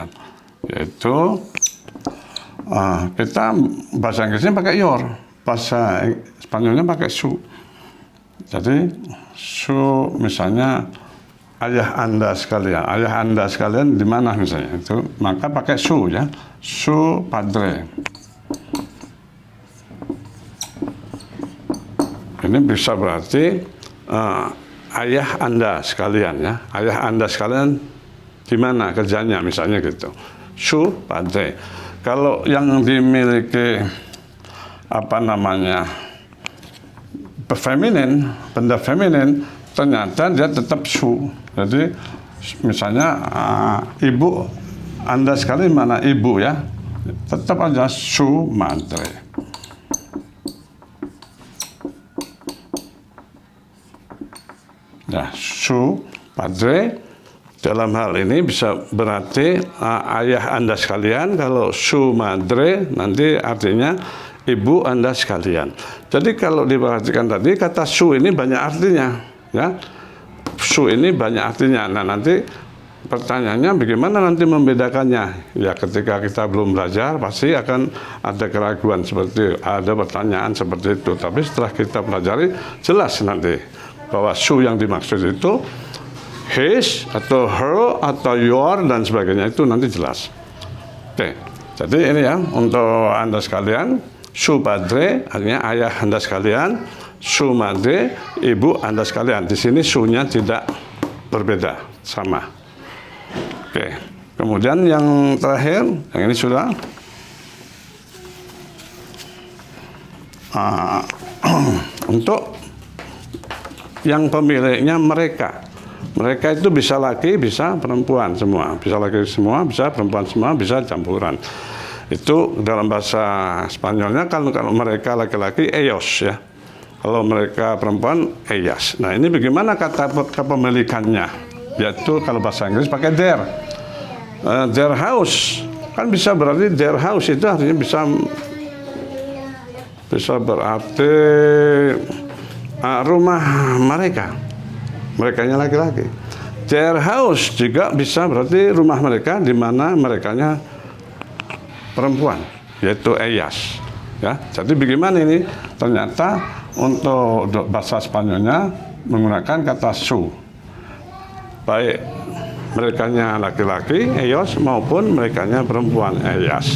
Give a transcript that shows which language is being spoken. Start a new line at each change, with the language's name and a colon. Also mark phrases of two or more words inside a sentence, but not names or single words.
Indonesian: Yaitu kita bahasa Inggrisnya pakai your, bahasa Spanyolnya pakai su. Jadi su misalnya ayah Anda sekalian di mana misalnya itu, maka pakai su ya,
Spanish: su padre.
Indonesian: Ini bisa berarti ayah Anda sekalian ya, ayah Anda sekalian di mana kerjanya misalnya gitu,
Spanish: su padre.
Indonesian: Kalau yang dimiliki apa namanya feminin, benda feminin, ternyata dia tetap su. Jadi misalnya ibu Anda sekali mana ibu ya, tetap aja
Spanish: su madre.
Indonesian: Nah,
Spanish: su padre
Indonesian: dalam hal ini bisa berarti ayah Anda sekalian. Kalau
Spanish: su madre
Indonesian: nanti artinya ibu Anda sekalian. Jadi kalau diperhatikan tadi kata su ini banyak artinya ya. Su ini banyak artinya. Nah, nanti pertanyaannya bagaimana nanti membedakannya? Ya ketika kita belum belajar pasti akan ada keraguan seperti ada pertanyaan seperti itu. Tapi setelah kita pelajari jelas nanti bahwa su yang dimaksud itu his atau her atau your dan sebagainya itu nanti jelas. Oke. Jadi ini ya untuk Anda sekalian,
Spanish: su padre
Indonesian: artinya ayah Anda sekalian,
Spanish: su madre
Indonesian: ibu Anda sekalian. Di sini su-nya tidak berbeda, sama. Oke. Kemudian yang terakhir, yang ini sudah untuk yang pemiliknya mereka. Mereka itu bisa laki, bisa perempuan semua. Bisa laki semua, bisa perempuan semua, bisa campuran. Itu dalam bahasa Spanyolnya kalau mereka laki-laki ellos ya. Kalau mereka perempuan ellas. Nah, ini bagaimana kata kepemilikannya? Yaitu kalau bahasa Inggris pakai their.
English: Their house.
Indonesian: Kan bisa berarti
English: their house
Indonesian: itu artinya bisa berarti rumah mereka. Merekanya laki-laki.
English: Their house
Indonesian: juga bisa berarti rumah mereka di mana merekanya perempuan, yaitu ellas. Ya, jadi bagaimana ini? Ternyata untuk bahasa Spanyolnya menggunakan kata su. Baik merekanya laki-laki, ellos, maupun merekanya perempuan, ellas.